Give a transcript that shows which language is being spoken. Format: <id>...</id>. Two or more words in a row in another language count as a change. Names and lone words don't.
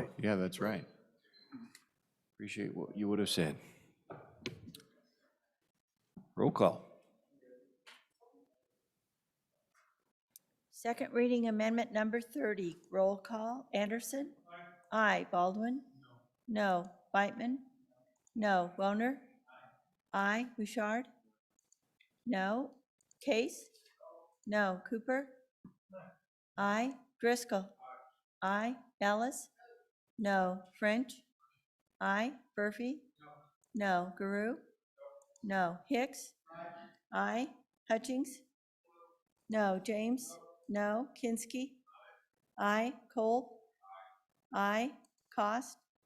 <en>right. yeah, that's right. Appreciate what you would have said. Roll call. Second reading amendment number 30, roll call. Anderson? Aye. Baldwin? No. Whitman? No. Woner? Aye. Bouchard? No. Case? No. Cooper? Aye. Driscoll? Aye. Ellis? No. French? Aye. Murphy? No. Guru? No. Hicks? Aye. Hutchings? No. James? No. Kinsky? Aye. Cole? Aye. Cost?</en>